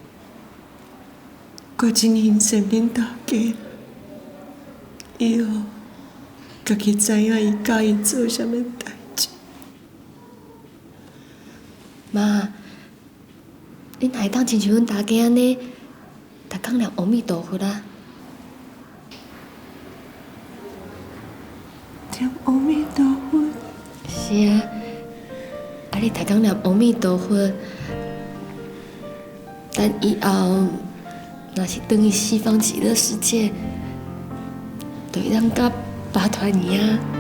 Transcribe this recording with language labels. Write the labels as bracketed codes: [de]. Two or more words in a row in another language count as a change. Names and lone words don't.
[nan] 我真欣赏恁大家，以后家己知影伊教因做啥物代志。妈，恁还当亲像阮大家安尼，逐工念阿弥陀佛啊！念阿弥陀佛。是啊，啊你逐工念阿弥陀佛，等以后若是转去西方极乐世界，就会当甲巴团尼啊。